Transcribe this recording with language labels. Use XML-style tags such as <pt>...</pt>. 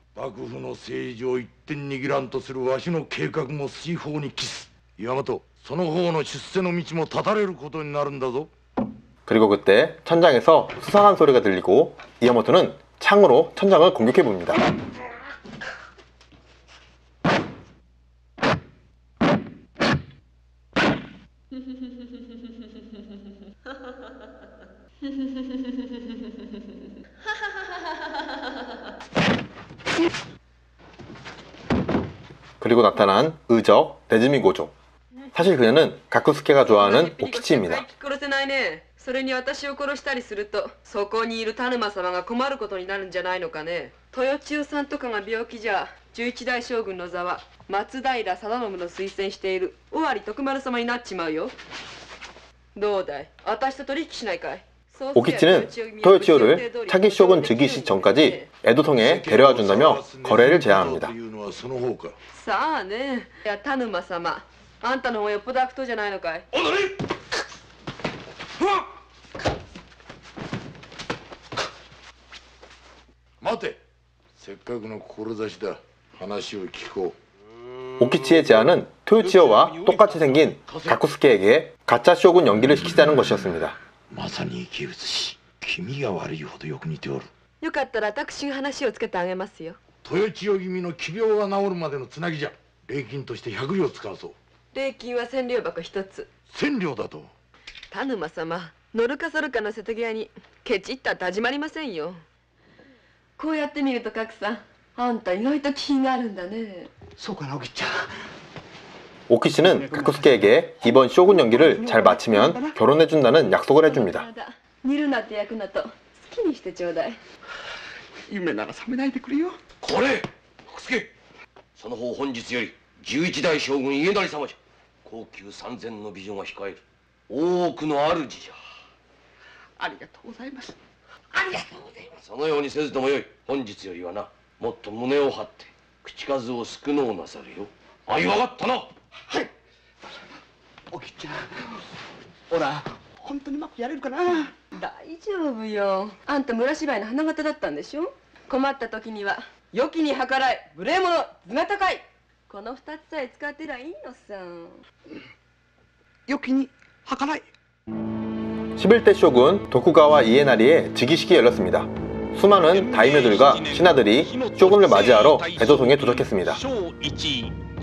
<ja>幕府の政治を一点握らんとするわしの計画も水泡に帰す。岩本、その方の出世の道も断たれることになるんだぞ。</ja> <ko>그리고 그때 천장에서 수상한 소리가 들리고 이야모토는 창으로 천장을 공격해 봅니다. 그리고 나타난 의적 네즈미 고조. 사실 그녀는 가쿠스케가 좋아하는 오키치입니다.</ko> <ja>それに私を殺したりするとそこにいる田沼様が困ることになるんじゃないのかね。豊千代さんとかが病気じゃ11代将軍の座は松平定信の推薦している尾張徳丸様になっちまうよ。どうだい、私と取引しないかい。</ja> <ko>오키치는 토요치오를 차기 쇼군 즉위식 전까지 에도성에 데려와 준다며 거래를 제안합니다.</ko> <ja>さあね、田沼様、あんたの方がよっぽど悪党じゃないのかい。待て、せっかくの志だ。話を聞こう。</ja> <ko>오키치의 제안은 토요치오와 똑같이 생긴 가쿠스케에게 가짜 쇼군 연기를 시키자는 것이었습니다.</ko> <ja>まさに生き写し。君が悪いほどよく似ておる。よかったら私が話をつけてあげますよ。豊千代君の奇病が治るまでのつなぎじゃ。礼金として100両使うそう。礼金は1000両箱一つ。 1000両だと。田沼様、乗るかそるかの瀬戸際にケチったって始まりませんよ。こうやって見ると格さん、あんた意外と気があるんだね。そうかな、おきちゃん。</ja> <ko>오키치는 가쿠스케에게 이번 쇼군 연기를 잘 마치면 결혼해준다는 약속을 해줍니다.</ko> <ja>煮るなって焼くなと好きにしてちょうだい。夢なら覚めないでくれよ。これ福助、その方本日より11代将軍家成様じゃ。高級3000の美女が控える大奥の主じゃ。ありがとうございます。ありがとうございます。そのようにせずともよい。本日よりはな、もっと胸を張って口数を少のうなされよ。あいわかったな。はい。おきちゃん、ほら本当にうまくやれるかな。大丈夫よ。あんた村芝居の花形だったんでしょ。困った時には良きに計らい、無礼者、図が高い、この2つさえ使ってりゃいいのさ。良きに計らい。</ja> <ko>11대 쇼군 도쿠가와 이에나리의 즉위식이 열렸습니다. 수많은 다이묘들과 신하들이 쇼군을 맞이하러 에도성에 도착했습니다.</ko>